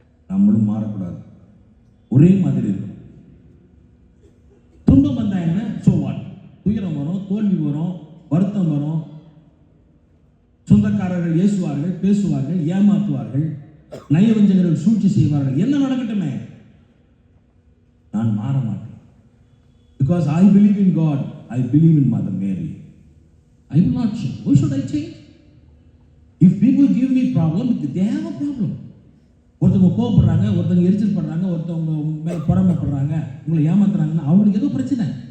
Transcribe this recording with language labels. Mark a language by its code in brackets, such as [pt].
[ta] நம்மளும் மாறக்கூடாது. ஒரே மாதிரி இருக்கும். துன்பம் வந்தா என்ன? [en] So what? [ta] துயரம் வரும், தோல்வி வரும், வருத்தம் வரும். சொந்தக்காரர்கள் ஏசுவார்கள், பேசுவார்கள், ஏமாற்றுவார்கள், நயவஞ்சகர்கள் சூழ்ச்சி செய்வார்கள். என்ன நடக்கட்டுமே, நான் மாற மாட்டேன். [en] Because I believe in God, I believe in Mother Mary. I will not change. Why should I change? If people give me problem, they have a problem. [ta] ஒருத்தவங்க கோபப்படுறாங்க, ஒருத்தவங்க எரிச்சல் படுறாங்க, ஒருத்தவங்க மேல பொறாமைப்படுறாங்க, உங்களை ஏமாத்துறாங்கன்னா அவங்களுக்கு ஏதோ பிரச்சனை.